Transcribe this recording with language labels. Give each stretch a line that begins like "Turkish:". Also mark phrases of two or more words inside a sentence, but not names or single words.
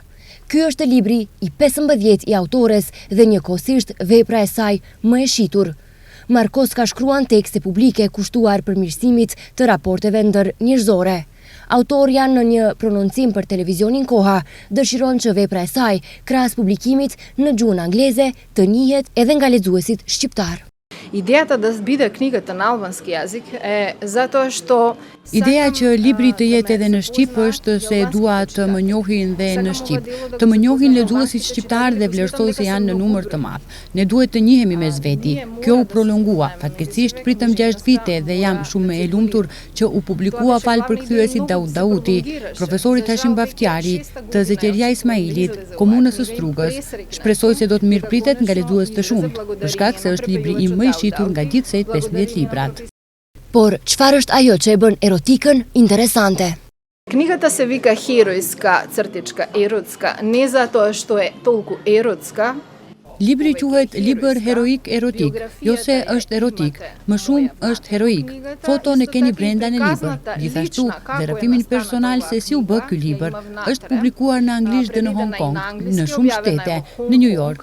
Albanian: Ky është libri i 15 i autores dhe njëkohësisht vepra e saj më e shitur. Markovska shkruan tekste publike kushtuar përmirësimit të raporteve ndërnjerëzore. Autorja në një prononcim për televizionin Koha dëshiron që vepra e saj, krahas publikimit në gjuhën angleze, të njihet edhe nga lexuesit shqiptar.
Macedonian: Идеята да збиде книгата на албански јазик е затоа што
Albanian: Ideja që libri të jetë edhe në Shqip është se dua të më njohin dhe në Shqip, të më njohin lexuesit shqiptar dhe vlerësoj se janë në numër të madh. Ne duhet të njihemi mes veti. Kjo u prolongua. Fatkeqësisht pritëm 6 vite dhe jam shumë e lumtur që u publikua fal përkthyesit Daud Dauti, profesorit Hashim Baftiari, të Zeqeria Ismailit, komunës së Strugës. Shpresoj se do të mirëpritet nga lexues të shumt, për shkak se është libri im më i shitur nga gjithë se 15 librat. Por çfarë është ajo që e bën erotikën interesante?
Macedonian: Книгата се вика Херојска цртичка еротска, не затоа што е толку еротска.
Albanian: Libri quhet Libër heroik erotik, jo se është erotik, më shumë është heroik. Foton e keni brenda në libër. Gjithashtu, dhe rrëfimin personal se si u bë ky libër, është publikuar në anglisht dhe në Hong Kong, në shumë shtete, në New York.